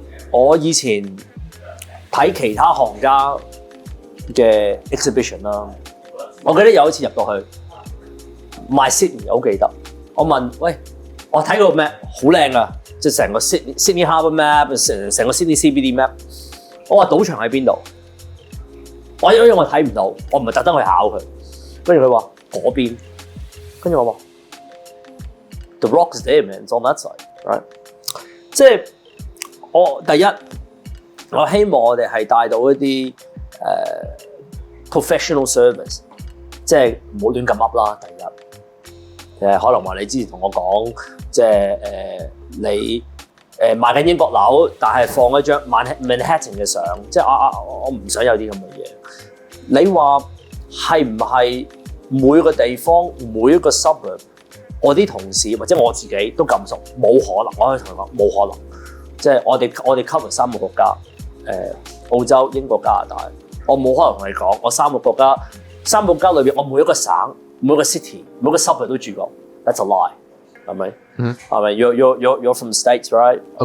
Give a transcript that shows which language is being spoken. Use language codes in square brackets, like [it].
[yue] 我以前睇其他行家嘅 exhibition 啦，我記得有一次入到去賣 Sydney， 好記得。我問喂，我睇個 map 好靚啊，即係成個 Sydney Harbour map，成個 Sydney CBD map。我話賭場喺邊度？因為我睇唔到，我唔係特登去考佢。跟住佢話嗰邊，跟住我話 [en] The rock is there man，it's on that side，right？ [yue] 即係我第一。我希望我哋係帶到一啲professional service， 即係唔好亂咁噏啦。第一，可能話你之前同我講，即係你賣緊英國樓，但係放一張 Manhattan 嘅相，即係我唔想有啲咁嘅嘢。你話係唔係每個地方每一個 suburb， 我啲同事或者我自己都咁熟？冇可能，我可以同佢講冇可能。即係我哋 cover 3個國家。澳洲、英國、加拿大，我冇可能同你講，我3個國家裏邊，我每一個省、每一個 city、每一個 suburb 都住過。 [en] That's a lie， [yue] 係咪？ 係咪 [en] ？You're from States, right?